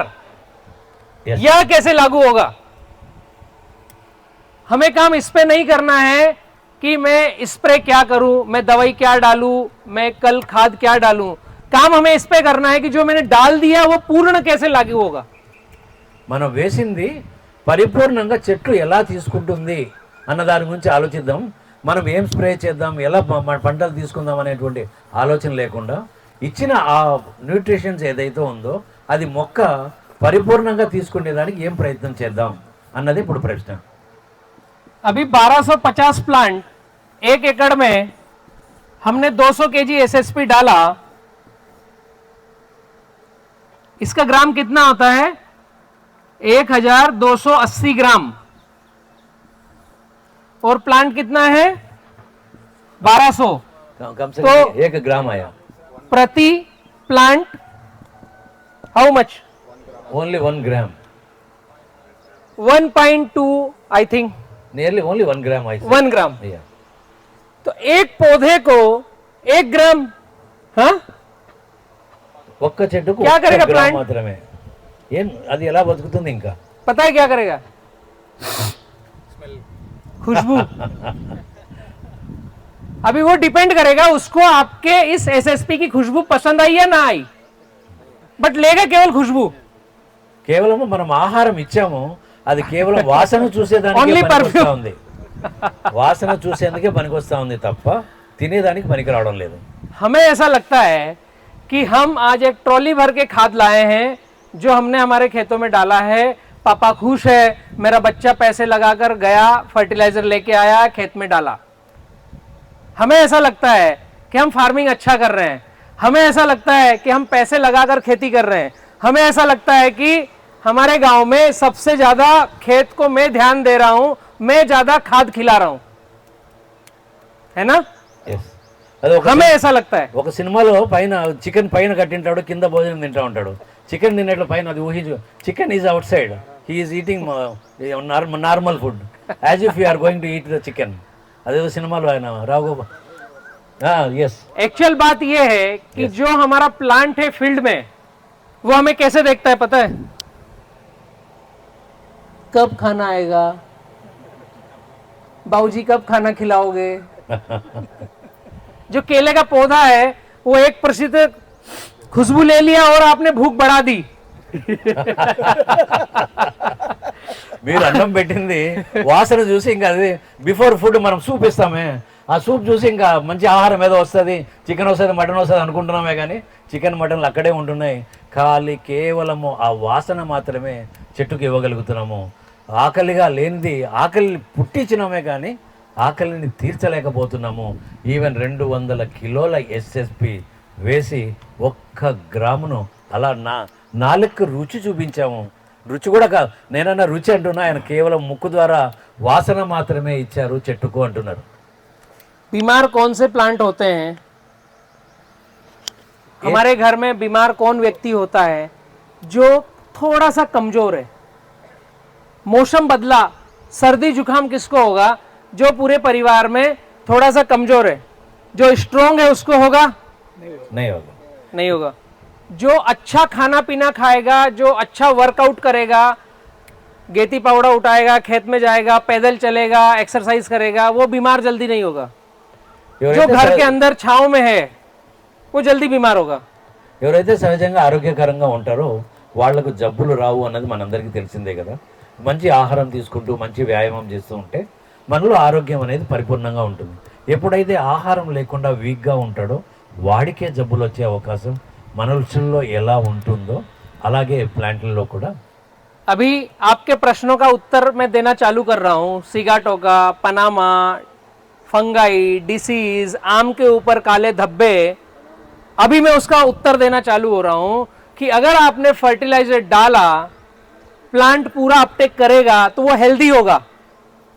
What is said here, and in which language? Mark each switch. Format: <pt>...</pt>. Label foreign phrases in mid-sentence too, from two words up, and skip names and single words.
<en>Yes.</en> <hi>यह कैसे लागू होगा? हमें काम इस पे नहीं करना है कि मैं स्प्रे क्या करूं, मैं दवाई क्या डालूं, मैं कल खाद क्या डालूं। काम हमें इस पे करना है कि जो मैंने डाल दिया वो पूर्ण कैसे लागू होगा।</hi> <te>మనం వేసింది పరిపూర్ణంగా చెట్లు ఎలా తీసుకుంటుంది అన్న దాని గురించి ఆలోచిద్దాం. మనం ఏం స్ప్రే చేద్దాం, ఎలా మన పంటలు తీసుకుందాం అనేటువంటి ఆలోచన లేకుండా ఇచ్చిన ఆ న్యూట్రిషన్స్ ఏదైతే ఉందో అది మొక్క పరిపూర్ణంగా తీసుకునేదానికి ఏం ప్రయత్నం చేద్దాం అన్నది ఇప్పుడు ప్రశ్న.</te> <hi>अभी 1250 प्लांट 1 एकड़ में हमने 200 केजी एसएसपी डाला। इसका ग्राम कितना होता है? 1280 ग्राम। और प्लांट कितना है? 1200 कम से तो- कम 1 ग्राम आया. प्रति प्लांट।</hi> <en>How much? Only 1 gram. 1.2 I think, nearly only</en> <hi>1 ग्राम आई. 1 ग्राम। तो एक पौधे को 1 ग्राम। हाँ,</hi> <te>ఒక్క చెట్టుకు</te> <hi>क्या 1 करेगा</hi> <te>గ్రామ్ plant? మాత్రమే. ఏం అది ఎలా బతుకుతుంది ఇంకా?</te> <hi>पता है क्या करेगा? खुशबू। अभी वो डिपेंड करेगा उसको आपके इस एसएसपी की खुशबू पसंद आई या ना आई, बट लेगा केवल खुशबू।</hi> <te>కేవలం మనం ఆహారం ఇచ్చాము, అది కేవలం వాసన చూసేదానికి Only పనికొస్తా perfume. ఉంది. వాసన చూసేందుకే పనికొస్తా ఉంది తప్ప తినేదానికి పనికి రావడం లేదు.</te> <hi>हमें ऐसा लगता है कि हम आज एक ट्रॉली भर के खाद लाए हैं जो हमने हमारे खेतों में डाला है। पापा खुश है, मेरा बच्चा पैसे लगाकर गया, फर्टिलाइजर लेके आया, खेत में डाला। हमें ऐसा लगता है कि हम फार्मिंग अच्छा कर रहे हैं। हमें ऐसा लगता है कि हम पैसे लगाकर खेती कर रहे हैं। हमें ऐसा लगता है कि हमारे गांव में सबसे ज्यादा खेत को मैं ध्यान दे रहा हूं, मैं ज्यादा खाद खिला रहा हूं, है ना?</hi> <te>Yes. అది ఒక</te> <hi>हमें ऐसा लगता है।</hi> <te>ఒక సినిమాలో పైన చికెన్ పైన కట్టింటాడు, కింద భోజనం తింటా ఉంటాడు. చికెన్ తినేట్లు పైన అది ఊహించు.</te> <en>Chicken is outside, he is eating normal food as if you are going to eat the chicken.</en> <te>అదేదో సినిమాలో ఆయన రాఘోపాల్. ఎస్.</te> <hi>एक्चुअल बात यह है कि जो हमारा प्लांट है फील्ड में, वो हमें कैसे देखता है पता है? कब खाना आएगा, बाबूजी कब खाना खिलाओगे। जो केले का पौधा है वो 1% खुशबू ले लिया और आपने भूख बढ़ा दी।</hi> <te>మీరు అన్నం పెట్టింది వాసన చూసి ఇంకా అది</te> <en>before food</en> <te>మనం సూప్ ఇస్తామే, ఆ సూప్ చూసి ఇంకా మంచి ఆహారం ఏదో వస్తుంది, చికెన్ వస్తుంది, మటన్ వస్తుంది అనుకుంటున్నామే. కానీ చికెన్ మటన్లు అక్కడే ఉంటున్నాయి. ఖాళీ కేవలము ఆ వాసన మాత్రమే చెట్టుకు ఇవ్వగలుగుతున్నాము. ఆకలిగా లేనిది ఆకలిని పుట్టించినామే కానీ ఆకలిని తీర్చలేకపోతున్నాము. ఈవెన్ 200 కిలోల ఎస్ఎస్పి వేసి 1 గ్రామును అలా నాలుగు రుచి చూపించాము. రుచి కూడా కాదు, నేనన్నా రుచి అంటున్నా, ఆయన కేవలం ముక్కు ద్వారా వాసన మాత్రమే ఇచ్చారు చెట్టుకు అంటున్నారు.</te> <hi>बीमार कौन से प्लांट होते हैं? हमारे घर में बीमार कौन व्यक्ति होता है जो थोड़ा सा कमजोर है? मौसम बदला, सर्दी जुकाम किसको होगा? जो पूरे परिवार में थोड़ा सा कमजोर है। जो स्ट्रोंग है उसको होगा? नहीं होगा. नहीं होगा। जो अच्छा खाना पीना खाएगा, जो अच्छा वर्कआउट करेगा, गेती पावड़ा उठाएगा, खेत में जाएगा, पैदल चलेगा, एक्सरसाइज करेगा, वो बीमार जल्दी नहीं होगा। जो</hi> <te>ఎవరైతే</te> <hi>घर के अंदर छांव में है वो जल्दी बीमार होगा।</hi> <te>ఎవరైతే సహజంగా ఆరోగ్యకరంగా ఉంటారో వాళ్లకు జబ్బులు రావు అన్నది మనందరికీ తెలిసిందే కదా. మంచి ఆహారం తీసుకుంటూ మంచి వ్యాయామం చేస్తూ ఉంటే మనలో ఆరోగ్యం అనేది పరిపూర్ణంగా ఉంటుంది. ఎప్పుడైతే ఆహారం లేకుండా వీక్గా ఉంటాడో వాడికే జబ్బులు వచ్చే అవకాశం మనుషుల్లో ఎలా ఉంటుందో అలాగే ప్లాంట్లలో కూడా.</te> <hi>अभी आपके प्रश्नों का उत्तर मैं देना चालू कर रहा हूँ। सिगाटोका, पनामा, फंगाई, डिसीज, आम के ऊपर काले धब्बे, अभी मैं उसका उत्तर देना चालू हो रहा हूँ कि अगर आपने फर्टिलाइजर डाला, प्लांट पूरा अपटेक करेगा तो वो हेल्दी होगा।</hi>